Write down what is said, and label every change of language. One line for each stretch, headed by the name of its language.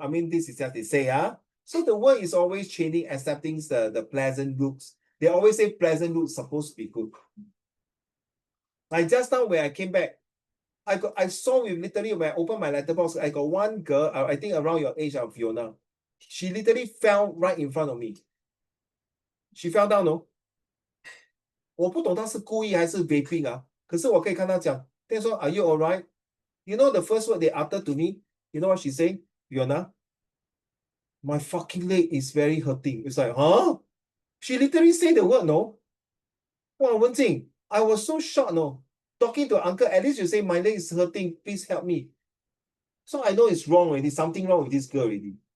English: I mean, this is what they say, huh? So the world is always changing, accepting the pleasant looks. They always say pleasant looks supposed to be good. Like just now when I came back, I saw with literally when I opened my letterbox, I got one girl, I think around your age of Fiona. She literally fell right in front of me. She fell down, no?
Chinese: 我不懂她是故意还是 vaping 啊。可是我可以看她讲，她说
English: Are you alright? You know the first word they uttered to me? You know what she said? Fiona, my fucking leg is very hurting. It's like, huh? She literally said the word, no? Wow, Wenjing, I was so shocked, no? Talking to uncle, at least you say my leg is hurting, please help me. So I know it's wrong already, something wrong with this girl already.